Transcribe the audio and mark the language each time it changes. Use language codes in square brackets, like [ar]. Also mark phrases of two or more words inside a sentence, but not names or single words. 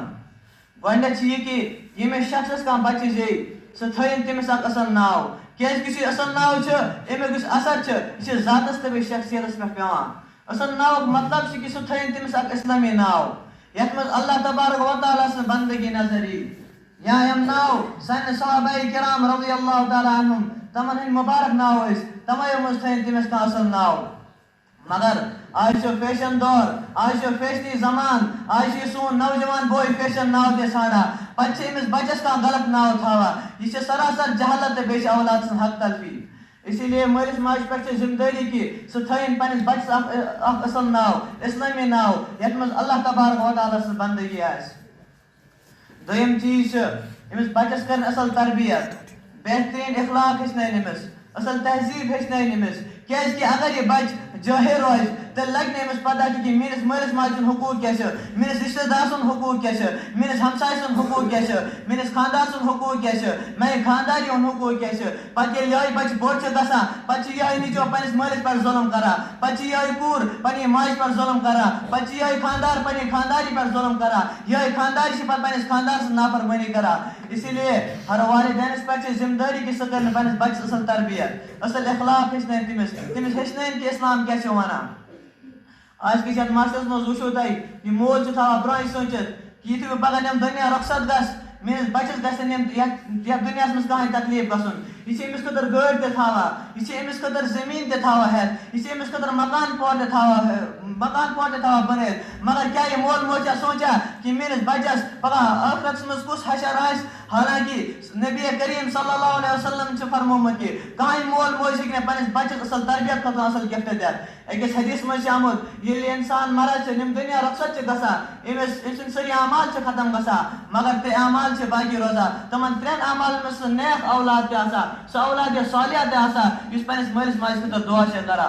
[ks] گۄڈنیٚتھ چھُ یہِ کہِ ییٚمِس شخصس کانٛہہ بچہِ زیٚیہِ سُہ تھٲیِن تٔمِس اکھ اصل ناو کیازِ کہِ یُس یہِ اصل ناو چھُ امیُک یُس اثر چھُ یہِ چھُ ذاتس تہٕ بیٚیہِ شخصیتس پٮ۪ٹھ پیٚوان. اصل ناوُک مطلب چھُ کہِ سُہ تھٲیِن تٔمِس اکھ اسلٲمی ناو یتھ منٛز [ar] اللہ تبارک و تعالیٰ [ks] سٕنٛز بندگی نظر یی یا یِم ناو سانہِ صحابہ کرام [ar] رضی اللہ تعالیٰ عنہم [ks] تمن ہٕنٛدۍ مُبارک ناو ٲسۍ تمو منٛز تھٲیِن تٔمِس کانٛہہ اصل ناو. مگر آج چھُ فیشن دور آج چھُ فیشنی زمان آج چھُ یہِ سون نوجوان بوے فیشن ناو تہِ ژھانڈان پتہٕ چھِ أمِس بچس کانٛہہ غلط ناو تھاوان یہِ چھِ سراسر جہالت تہٕ بیٚیہِ چھِ اولاد سٕنٛز حق تلفی. [ur] اسی لیے [ks] مٲلِس ماجہِ پٮ۪ٹھ چھِ ذمہٕ دٲری کہِ سُہ تھٲیِن پننِس بچس اکھ اصل ناو اسلٲمی ناو یتھ منٛز [ar] اللہ تبارک و تعالیٰ [ks] سٕنٛز بندگی آسہِ. دوٚیِم چیٖز چھُ أمِس بچس کرن اصل تربیت بہتریٖن اخلاق ہیٚچھنٲیِن أمِس اصل تہذیٖب ہیٚچھنٲیِن أمِس کیازِ کہِ اگر یہِ بچہِ جٲہِل روزِ تیٚلہِ لگہِ نہٕ أمِس پتہ تہِ کہِ میٲنِس مٲلِس ماجہِ سُنٛد حقوٗق کیاہ چھُ میٲنِس رشتہٕ دار سُنٛد حقوٗق کیاہ چھُ میٲنِس ہمساے سُنٛد حقوٗق کیاہ چھُ میٲنِس خاندار سُنٛد حقوٗق کیاہ چھُ میانہِ خانداری ہُنٛد حقوٗق کیاہ چھُ. پتہٕ ییٚلہِ یِہوٚے بچہِ بوٚڑ چھُ گژھان پتہٕ چھُ یِہوٚے نیٚچو پننِس مٲلِس پٮ۪ٹھ ظُلم کران پتہٕ چھِ یِہوٚے کوٗر پننہِ ماجہِ پٮ۪ٹھ ظُلم کران پتہٕ چھِ یِہوٚے خاندار پننہِ خانداری پٮ۪ٹھ ظُلم کران یِہوٚے خانداری چھِ پتہٕ پننِس خاندار سٕنٛز نافرمٲنی کران. [ur] اسی لیے [ks] ہر والدینس پٮ۪ٹھ چھِ ذمہٕ دٲری کہِ سُہ کرِ پننِس بچس اصل تربیت اصل اخلاق ہیٚچھنٲیِن تٔمِس ہیٚچھنٲیِن کہِ اسلام کیاہ چھُ ونان. آز کِس یتھ معاشرس منٛز وٕچھو تُہۍ یہِ مول چھُ تھاوان برونٛہٕے سوٗنٛچِتھ کہِ یُتھُے بہٕ پگاہ نِمہٕ دُنیا رۄخصت گژھِ میٲنِس بچس گژھِ نہٕ یتھ دُنیاہس منٛز کٕہٕنۍ تکلیٖف گژھُن. یہِ چھِ أمِس خٲطرٕ گٲڑۍ تہِ تھاوان یہِ چھِ أمِس خٲطرٕ زٔمیٖن تہِ تھاوان ہٮ۪تھ یہِ چھِ أمِس خٲطرٕ مکان پور تہِ تھاوان بنٲیِتھ مگر کیاہ یہِ مول موج چھا سونٛچان کہِ میٲنِس بچس پگاہ ٲخرتس منٛز کُس حشر آسہِ. حالانکہِ نبی کریم [ar] صلی اللہ علیہ وسلم [ks] چھُ فرمومُت کہِ کٕہٕنۍ مول موج ہیٚکہِ نہٕ پننِس بچس اصل تربیت خٲطرٕ اصل گفٹ دِتھ. أکِس حدیث منٛز چھُ آمُت ییٚلہِ اِنسان مران چھُ یِم دُنیا رۄخصت چھِ گژھان أمۍ سٕنٛدۍ سٲری اعمال چھِ ختم گژھان مگر ترٛےٚ اعمال چھِ باقی روزان تِمن ترٛٮ۪ن اعمالن منٛز سُہ نیک اولاد تہِ آسان سُہ اولاد صالحہ تہِ آسان یُس پننِس مٲلِس ماجہِ خٲطرٕ دُعا چھُ کران.